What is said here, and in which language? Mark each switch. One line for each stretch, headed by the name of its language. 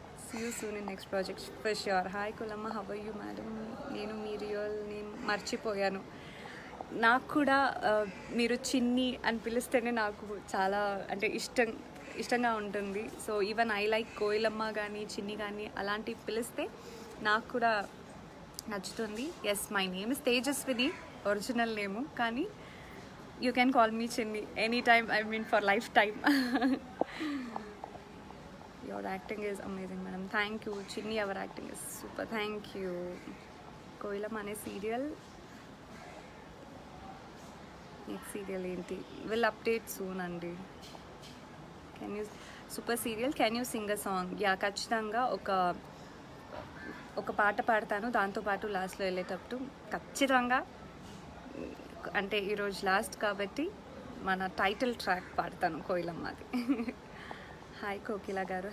English: See you soon in next project for sure. Hi Koilamma, how are you madam?
Telugu: నేను మీ real name మర్చిపోయాను. నాకు కూడా మీరు చిన్ని అని పిలిస్తేనే నాకు చాలా అంటే ఇష్టంగా ఉంటుంది.
English: so even I like
Telugu: కోయిలమ్మ కానీ చిన్ని కానీ అలాంటివి పిలిస్తే నాకు కూడా నచ్చుతుంది.
English: Yes, my name is Tejaswini, original name, కానీ you can call me Chinni any time, I mean for life time. Your acting is amazing madam. Thank you Chinni, our acting is super. Thank you. Koilamma ane serial next serial enti will update soon andi. Can you super serial, can you sing a song?
Telugu: Yeah, ఖచ్చితంగా ఒక పాట పాడతాను, దాంతోపాటు లాస్ట్లో వెళ్ళేటప్పుడు ఖచ్చితంగా అంటే ఈరోజు లాస్ట్ కాబట్టి మన టైటిల్ ట్రాక్ పాడతాను కోయిలమ్మది. హాయ్ కోకిల గారు.